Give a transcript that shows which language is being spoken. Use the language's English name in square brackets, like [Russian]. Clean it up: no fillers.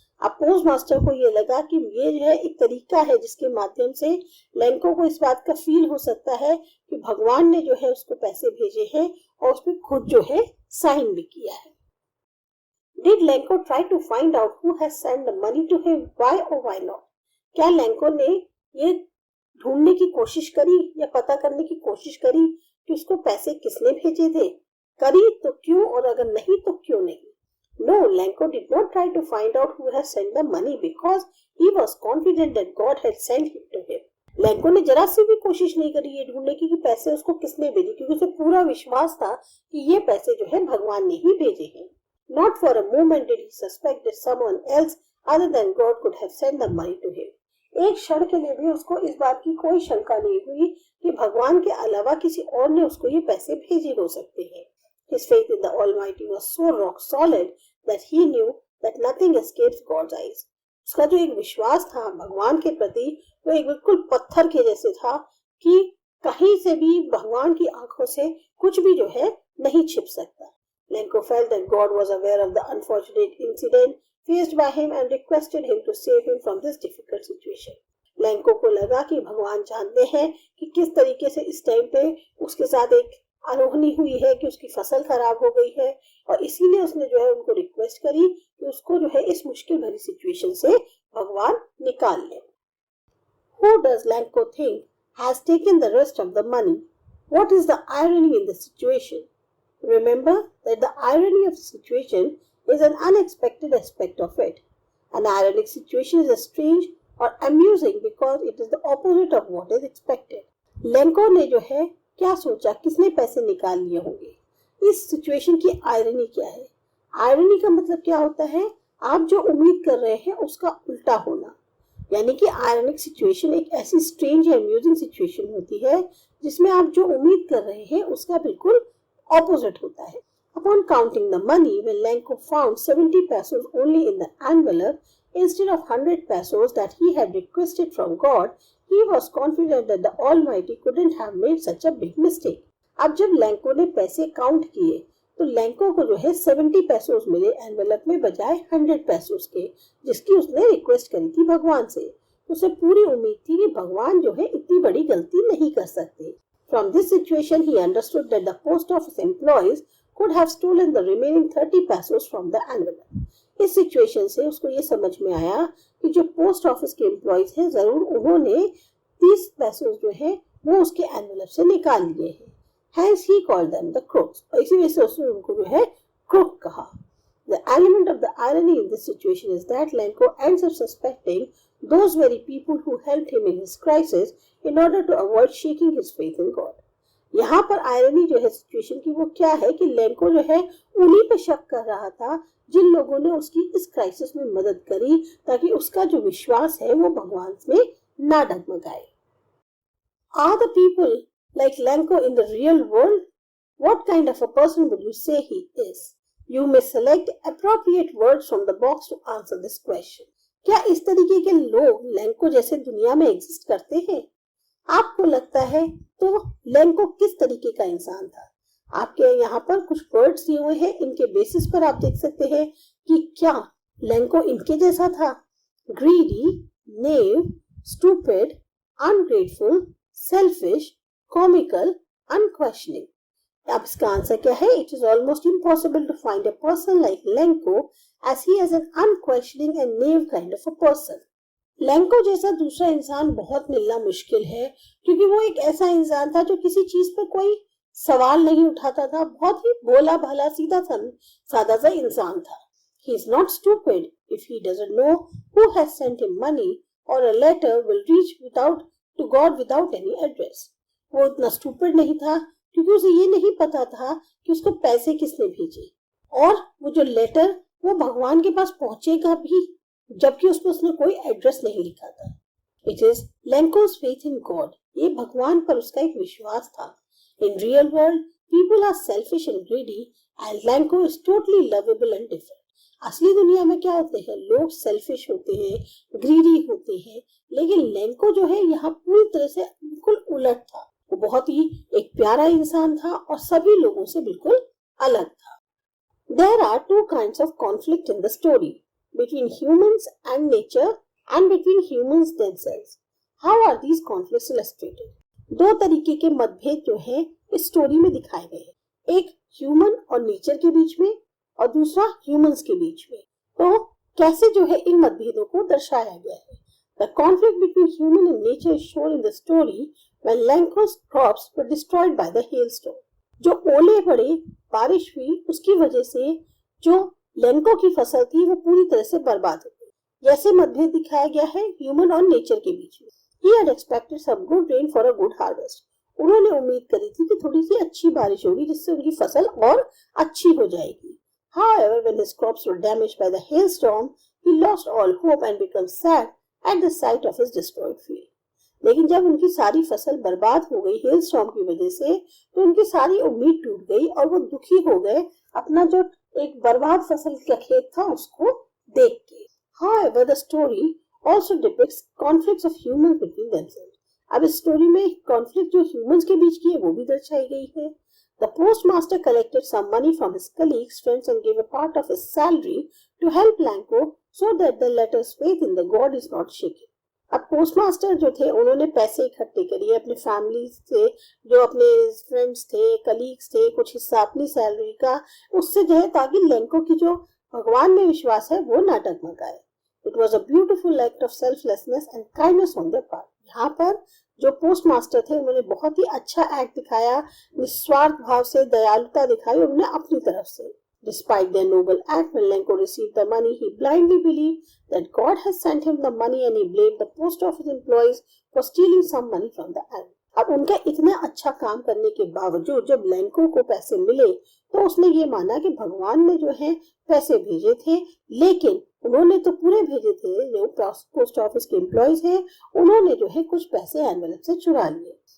[Hindi] अब post master को ये लगा कि ये जो है एक तरीका है जिसके माध्यम से लैंको को इस बात का फील हो सकता है कि भगवान ने जो है उसको पैसे भेजे हैं और उसमें खुद जो है साइन भी किया है. [English] Did Lenko try to find out who has sent the money to him? Why or why not? [Hindi] क्या लैंको ने ये ढूंढने की कोशिश करी या पता करने की कोशिश करी कि उसको पैसे किसने भेजे थे? करी तो क्यों और अगर नहीं तो क्यों नहीं? [English] No, Lenko did not try to find out who has sent the money because he was confident that God had sent it to him. [Hindi] Lanco ने जरा सी भी कोशिश नहीं करी ये ढूंढने की कि पैसे उसको किसने भेजे, क्योंकि उसे पूरा विश्वास था कि ये पैसे जो है भगवान ने ही भेजे हैं. [English] Not for a moment did he suspect that someone else other than God could have sent the money to him. [Hindi] एक क्षण के लिए भी उसको इस बात की कोई शंका नहीं हुई कि भगवान के अलावा किसी और ने उसको ये पैसे भेजे हो सकते हैं. [English] His faith in the Almighty was so rock solid that he knew that nothing escapes God's eyes. [Hindi] उसका जो एक विश्वास था भगवान के प्रति वो एक बिल्कुल पत्थर के जैसे था कि कहीं से भी भगवान की आंखों से कुछ भी जो है नहीं छिप सकता. [English] Lenko felt that God was aware of the unfortunate incident faced by him and requested him to save him from this difficult situation. [Hindi] Lanco को लगा कि भगवान जानते हैं कि किस तरीके से इस टाइम पे उसके साथ एक अनहोनी हुई है कि उसकी फसल खराब हो गई है और इसीलिए उसने जो है उनको रिक्वेस्ट करी कि उसको जो है इस मुश्किल भरी सिचुएशन से भगवान निकाल ले. [English] Who does Lenko think has taken the rest of the money? What is the irony in the situation? Remember that the irony of the situation is an unexpected aspect of it. An ironic situation is a strange or amusing because it is the opposite of what is expected. [Hindi] Lenko ने जो है क्या सोचा, किसने पैसे निकाल लिए होंगे, इस सिचुएशन की आयरनी क्या है. आयरनी का मतलब क्या होता है, आप जो उम्मीद कर रहे हैं उसका उल्टा होना. यानी कि आयरनिक सिचुएशन एक ऐसी स्ट्रेंज या अम्यूजिंग सिचुएशन होती है जिसमें आप जो उम्मीद कर रहे हैं उसका बिल्कुल ऑपोजिट होता है. [English] Upon counting the money, when Lenko found 70 pesos only in the envelope instead of 100 pesos that he had requested from God, he was confident that the Almighty couldn't have made such a big mistake. [Hindi] अब जब लैंको ने पैसे count किए तो लैंको को जो है 70 पैसोस मिले एनवेलप में बजाय 100 पैसोस के, जिसकी उसने रिक्वेस्ट करी थी भगवान से. उसे पूरी उम्मीद थी कि भगवान जो है इतनी बड़ी गलती नहीं कर सकते. [English] From this situation he understood that the post office employees could have stolen the remaining 30 pesos from the envelope. [Hindi] इस सिचुएशन से उसको ये समझ में आया कि जो पोस्ट ऑफिस के एम्प्लॉयज हैं जरूर उन्होंने 30 पैसे जो है वो उसके एनवेलप से निकाल लिए हैं. [English] Hence he called them the crooks. [Hindi] और इसी वजह से उसने उनको जो है crook कहा. [English] The element of the irony in this situation is that Lenko ends up suspecting those very people who helped him in his crisis in order to avoid shaking his faith in God. [Hindi] यहाँ पर irony जो है situation की वो क्या है कि लैंको जो है उन्हीं पे शक कर रहा था जिन लोगों ने उसकी इस क्राइसिस में मदद करी ताकि उसका जो विश्वास है वो भगवान में ना डगमगाए. [English] Are the people like Lenko in the real world? What kind of a person would you say he is? You may select appropriate words from the box to answer this question. [Hindi] क्या इस तरीके के लोग Lanco जैसे दुनिया में exist करते हैं? आपको लगता है तो लेंको किस तरीके का इंसान था? आपके यहाँ पर कुछ वर्ड्स दिए हुए हैं, इनके बेसिस पर आप देख सकते हैं कि क्या लेंको इनके जैसा था? [English] Greedy, naive, stupid, ungrateful, selfish, comical, unquestioning. [Hindi] अब इसका आंसर क्या है? [English] It is almost impossible to find a person like Lencho as he is an unquestioning and naive kind of a person. [Hindi] Lanco जैसा दूसरा इंसान बहुत मिलना मुश्किल है, क्योंकि वो एक ऐसा इंसान था जो किसी चीज पर कोई सवाल नहीं उठाता था, बहुत ही भोला भाला सीधा सादा सा इंसान था. [English] He is not stupid if he doesn't know who has sent him money or a letter will reach to God without any address. [Hindi] वो इतना स्टूपिड नहीं था क्योंकि उसे ये नहीं पता था कि उसको पैसे किसने भेजे, और वो जो लेटर वो भगवान के पास पहुंचेगा भी, जबकि उसने कोई एड्रेस नहीं लिखा था. [English] It is Lencho's faith in God. [Hindi] ये भगवान पर उसका एक विश्वास था. [English] In real world, people are selfish and greedy, and Lenko is totally lovable and different. [Hindi] असली दुनिया में क्या होते हैं? लोग सेल्फिश होते हैं, ग्रीडी होते हैं, लेकिन लेंको जो है यहाँ पूरी तरह से बिल्कुल उलट था. वो बहुत ही एक प्यारा इंसान था और सभी लोगों से बिल्कुल अलग था. [English] There are two kinds of conflict in the story, between humans and nature and between humans themselves. How are these conflicts illustrated? [Hindi] दो तरीके के मतभेद जो है इस स्टोरी में दिखाए गए हैं. एक ह्यूमन और नेचर के बीच में और दूसरा ह्यूमंस के बीच में. तो कैसे जो है इन मतभेदों को दर्शाया गया है? [English] The conflict between human and nature is shown in the story when Lenko's crops were destroyed by the hailstorm. [Hindi] जो ओले पड़े, बारिश हुई, उसकी वजह से जो लेंको की फसल थी वो पूरी तरह से बर्बाद हो गई. जैसे मतभेद दिखाया गया है ह्यूमन और नेचर के बीच में. [English] He had expected some good rain for a good harvest. [Hindi] उन्होंने उम्मीद करी थी कि थोड़ी सी अच्छी बारिश होगी जिससे उनकी फसल और अच्छी हो जाएगी. [English] However, when his crops were damaged by the hailstorm, he lost all hope and became sad at the sight of his destroyed field. [Hindi] लेकिन जब उनकी सारी फसल बर्बाद हो गई हेल स्टॉर्म की वजह से, तो उनकी सारी उम्मीद टूट गई और वो दुखी हो गए अपना जो एक बर्बाद फसल का खेत था उसको देख के. [English] However, the story also depicts conflicts of humans between themselves. [Hindi] अब इस स्टोरी में कॉन्फ्लिक्ट जो ह्यूमंस के बीच की है वो भी दर्शाई गई है. [English] The postmaster collected some money from his colleagues, friends and gave a part of his salary to help Lenko so that the latter's faith in the God is not shaken. [Hindi] अब postmaster जो थे उन्होंने पैसे इकट्ठे करिए अपने family से, जो अपने फ्रेंड्स थे, कलीग्स थे, कुछ हिस्सा अपनी सैलरी का, उससे जो है ताकि लेंको की जो भगवान में विश्वास है वो ना डगमगाए. [English] It was a beautiful act of selflessness and kindness on their part. [Hindi] यहाँ पर जो पोस्टमास्टर थे उन्होंने बहुत ही अच्छा एक्ट दिखाया, निस्वार्थ भाव से दयालुता दिखाई उन्होंने अपनी तरफ से. [English] Despite their noble act, when Lenko received the money, he blindly believed that God had sent him the money and he blamed the post office employees for stealing some money from the ant. [Hindi] अब उनका इतना अच्छा काम करने के बावजूद जब Lanco को पैसे मिले तो उसने ये माना कि भगवान ने जो है पैसे भेजे थे, लेकिन उन्होंने तो पूरे भेजे थे. जो पोस्ट ऑफिस के एम्प्लॉयज हैं उन्होंने जो है कुछ पैसे एनवेलप से चुरा लिए.